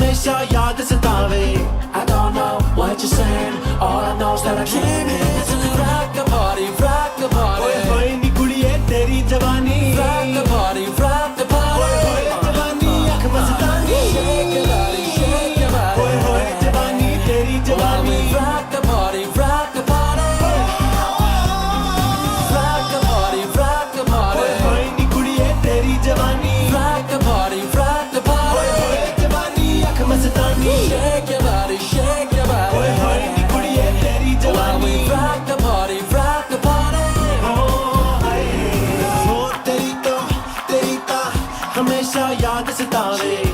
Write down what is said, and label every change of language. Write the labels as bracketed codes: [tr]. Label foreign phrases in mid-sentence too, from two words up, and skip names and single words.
[pa] ਹਮੇਸ਼ਾ ਯਾਦ ਸਤਾਵੇ. [en] I don't know what you're saying, all I know is that I came here to rock the party, rock the party. [pa] ਓਏ ਹੋਏ ਨੀ ਕੁੜੀਏ ਤੇਰੀ ਜਵਾਨੀ, [en] rock the party, rock the party. [pa] ਓਏ ਹੋਏ ਜਵਾਨੀ ਅੱਖ ਮਸਤਾਨੀ, [en] shake your body, shake your body. [pa] ਓਏ ਹੋਏ ਜਵਾਨੀ ਤੇਰੀ ਜਵਾਨੀ, [en] rock the party, rock the party. Rock the party, rock the party. [pa] ਓਏ ਹੋਏ ਨੀ ਕੁੜੀਏ ਤੇਰੀ ਜਵਾਨੀ, [en] rock the party, rock the party. [pa] ਓਏ ਹੋਏ ਜਵਾਨੀ ਅੱਖ ਮਸਤਾਨੀ, [en] shake your body, shake your body. [pa] ਓਏ ਹੋਏ ਨੀ ਕੁੜੀਏ ਤੇਰੀ ਜਵਾਨੀ, [en] rock the party, rock the party. [pa] ਹੋ ਤੇਰੀ ਤਾਂ ਹਮੇਸ਼ਾ ਯਾਦ ਸਤਾਵੇ.